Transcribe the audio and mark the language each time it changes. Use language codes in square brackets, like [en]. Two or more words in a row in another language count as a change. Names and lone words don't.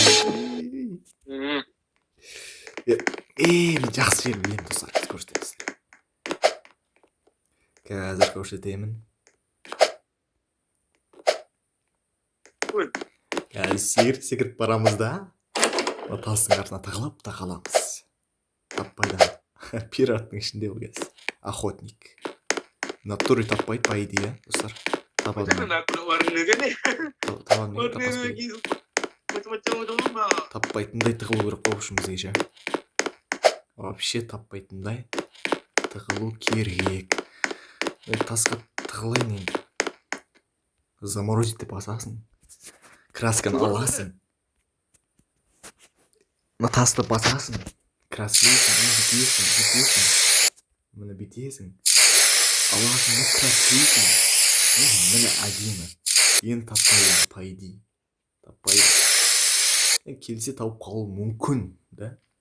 [kk] мен жақсы жерін білемін достар көрсетеміз қазір көрсетемін қазір секіріп барамыз да тастың артына тығылып та қаламыз таппайды пираттың ішінде ол кез [ru] охотник натуре [kk] таппайды [ru] по идее [kk] достар табады [ms] Macam mana aku nak warna kan ni? [kk] табады ма [ms] Warna [kk] таппас па [ms] lagi macam-macam ada rumah. [kk] таппайтындай тығылу керек қой общем ше вообще таппайтындай тығылу керек тасқа тығылайын енді заморозить басасың красканы аласың мына тасты басасың краскілейсің бүйтесің міне бүйтесің аласың да краскілейсің міне әдемі енді таппайды [ru] по идее [kk] таппайды келсе тауып қалуы мүмкін да